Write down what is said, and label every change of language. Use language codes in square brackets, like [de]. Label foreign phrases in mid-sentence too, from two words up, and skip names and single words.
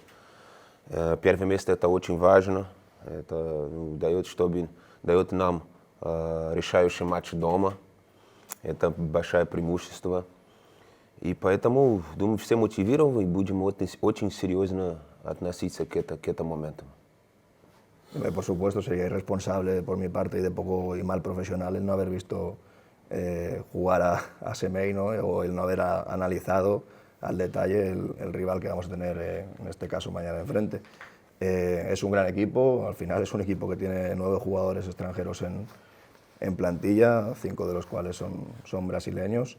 [ru] Первое место это очень важно, это дает нам решающий матч дома, это большое преимущество. И поэтому, думаю, все мотивированы и будем очень серьезно относиться к этому моменту. [es] Por supuesto, sería irresponsable por mi parte y de poco y mal profesional el no haber visto jugar a Semei, ¿no? O el no haber analizado al detalle el rival que vamos a tener, en este caso, mañana enfrente. Es un gran equipo, al final es un equipo que tiene 9 jugadores extranjeros en plantilla, 5 de los cuales son brasileños.